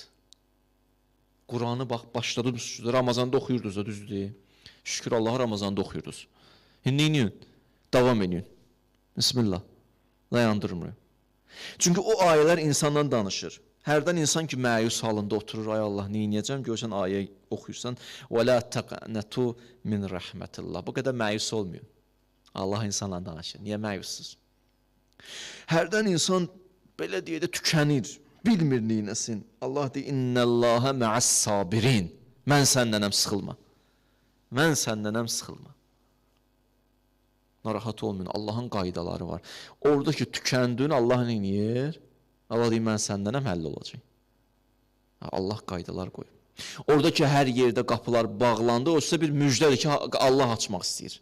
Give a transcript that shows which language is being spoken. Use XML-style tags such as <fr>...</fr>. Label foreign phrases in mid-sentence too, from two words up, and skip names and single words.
<az>Quranı bax, başladınız, Ramazanda oxuyurdunuz da, düzdür. Şükür Allaha Ramazanda oxuyurdunuz. Neyin? Davam edin. Bismillah. Dayandırmır. Çünki o ayələr insandan danışır. Hərdən insan ki, məyus halında oturur, ay Allah, neyiniyəcəm? Görsən, ayə oxuyursan,</az> <ar>وَلَا تَقْنَتُوا مِنْ رَحْمَةِ اللّٰهِ.</ar> <az>Bu qədər məyus olmuyor. Allah insanla danışır. Niyə məyussuz? Hərdən insan, belə deyə də tükənir, bilmir neynəsin. Allah deyir,</az> <ar>اِنَّ اللّٰهَ مَعَ الصَّابِرِينَ.</ar> <az>Mən səndənəm, sıxılma. Mən səndənəm, sıxılma. Narahat olmayın, Allahın qaydaları var. Oradakı tükəndin, Allah neynir? Allah deyir, mən səndənəm, həll olacaq. Allah qaydalar qoyub. Oradakı hər yerdə qapılar bağlandı, o sizə bir müjdədir ki, Allah açmaq istəyir.</az>